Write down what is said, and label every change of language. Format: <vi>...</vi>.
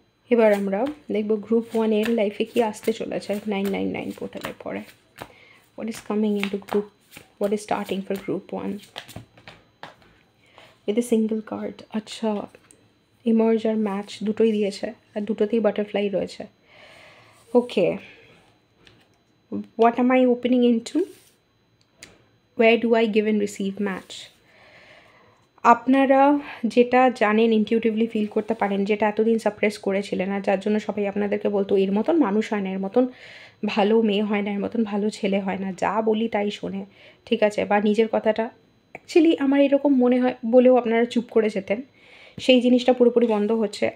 <bn>এবার আমরা দেখব গ্রুপ 1 এর লাইফে কি আসতে চলেছে 999 পোর্টালের পরে।</bn> <en>What is coming into group, what is starting for group 1 with a single card.</en> <bn>আচ্ছা, ইমার্জ আর ম্যাচ দুটোই দিয়েছে, আর দুটোতেই বাটারফ্লাই রয়েছে। ওকে,</bn> <en>what am I opening into? Where do I give and receive match?</en> <bn>আপনারা যেটা জানেন, ইনটিউটিভলি ফিল করতে পারেন, যেটা এতদিন সাপ্রেস করেছিলেন, আর যার জন্য সবাই আপনাদেরকে বলতো এর মতন মানুষ হয় না, এর মতন ভালো মেয়ে হয় না, এর মতন ভালো ছেলে হয় না, যা বলি তাই শোনে, ঠিক আছে, বা নিজের কথাটা অ্যাকচুয়ালি আমার এরকম মনে হয় বলেও আপনারা চুপ করে যেতেন, সেই জিনিসটা পুরোপুরি বন্ধ হচ্ছে।</bn>